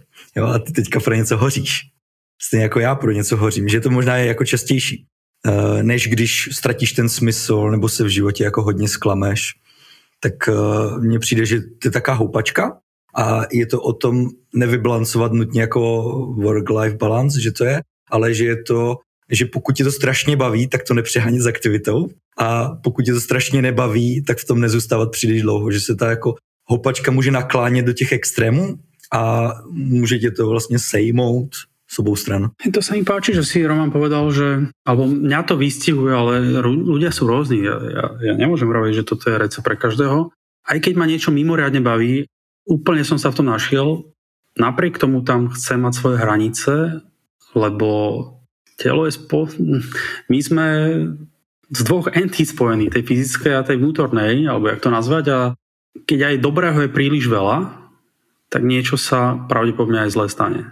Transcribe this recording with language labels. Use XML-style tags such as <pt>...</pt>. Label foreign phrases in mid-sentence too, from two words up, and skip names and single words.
<cs>Jo, a ty teďka pro něco hoříš. Stejně jako já pro něco hořím, že to možná je jako častější, než když ztratíš ten smysl nebo se v životě jako hodně sklameš. Tak mně přijde, že to je taká houpačka a je to o tom nevybalancovat nutně jako</cs> <en>work-life balance,</en> <cs>že to je, ale že je to, že pokud tě to strašně baví, tak to nepřehánět s aktivitou a pokud tě to strašně nebaví, tak v tom nezůstávat příliš dlouho, že se ta jako houpačka může naklánět do těch extrémů a může tě to vlastně sejmout z obou stran.</cs> <sk>To sa mi páči, že si Roman povedal, že alebo mňa to vystihuje, ale ľudia sú rôzni. Ja nemôžem hovoriť, že toto je recept pre každého. Aj keď ma niečo mimoriadne baví, úplne som sa v tom našiel. Napriek tomu tam chcem mať svoje hranice, lebo telo je my sme z dvoch entít spojení, tej fyzickej a tej vnútornej, alebo jak to nazvať, a keď aj dobrého je príliš veľa, tak niečo sa pravdepodobne aj zle stane.</sk>